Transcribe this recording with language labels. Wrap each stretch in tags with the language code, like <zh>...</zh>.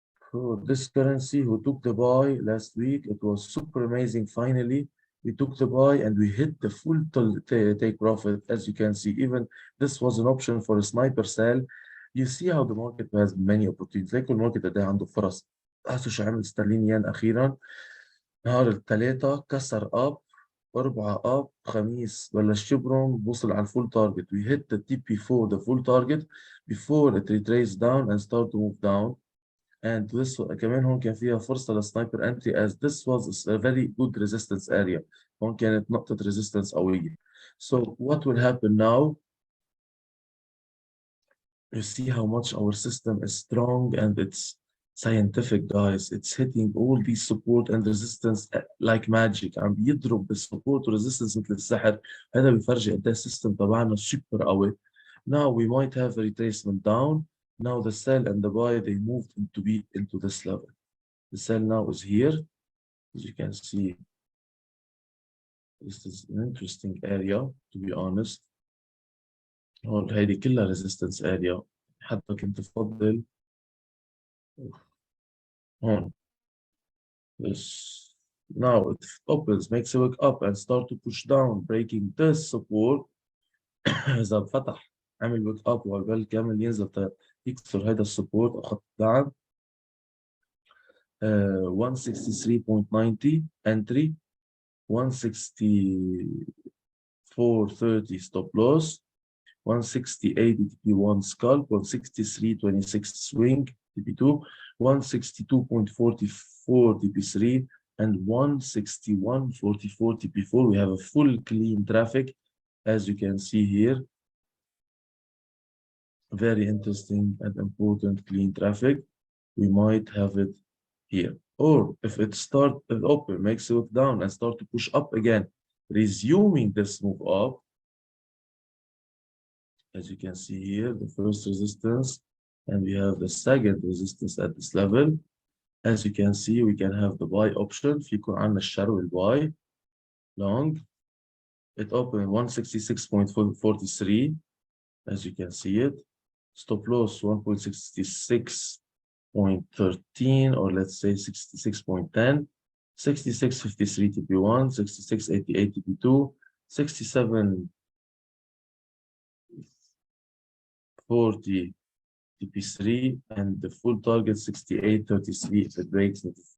<en>For this currency who took the buy last week, it was super amazing. Finally, we took the buy and we hit the full take profit. As you can see, even this was an option for a sniper sell. You see how the market has many opportunities.</en> <ar>ليكوا الماركت قد ايه عنده فرص. لاحظوا شو عمل سترلين ين اخيرا. نهار الثلاثاء كسر اب، اربعة اب، خميس بلش يبرم، وصل على الفول تارجت.</ar> <en>We hit the TP4, the full target, before it retraced down and start to move down. And this</en> <ar>كمان هون كان فيها فرصة للسنايبر انتري</ar> <en>as this was a very good resistance area.</en> <ar>هون كانت نقطة resistance قوية.</ar> <en>So what will happen now? You see how much our system is strong and it's scientific, guys. It's hitting all these support and resistance like magic.</en> <ar>عم بيضرب بالسبورت والresistance مثل السحر. هذا بيفرجي قد ايه السيستم تبعنا سوبر قوي.</ar> <en>Now we might have a retracement down. Now the sell and the buy, they moved into this level. The sell now is here. As you can see, this is an interesting area, to be honest.</en> <ar>هذه كلها resistance area. حتى كنت أفضل هون.</ar> <en>This now it opens, makes a wick up and start to push down, breaking this support.</en> <ar>إذا فتح عمل wick up وقبل كامل ينزل يكسر هذا السبورت أو خط الدعم.</ar> <en>163.90 entry, 164.30 stop loss, 168 TP1 scalp, 163.26 swing TP2, 162.44 TP3, and 161.44 TP4. We have a full clean traffic, as you can see here. Very interesting and important clean traffic. We might have it here. Or if it start open, makes it look down and start to push up again, resuming this move up. As you can see here, the first resistance, and we have the second resistance at this level. As you can see, we can have the buy option.</en> <ar>في يكون عندنا الشراء والباي long.</ar> <en>It opened 166.43, as you can see it. Stop loss 1.66.13, or let's say 66.10. 66.53 TP1, 66.88 TP2, 67.40 TP3, and the full target 68.33.</en>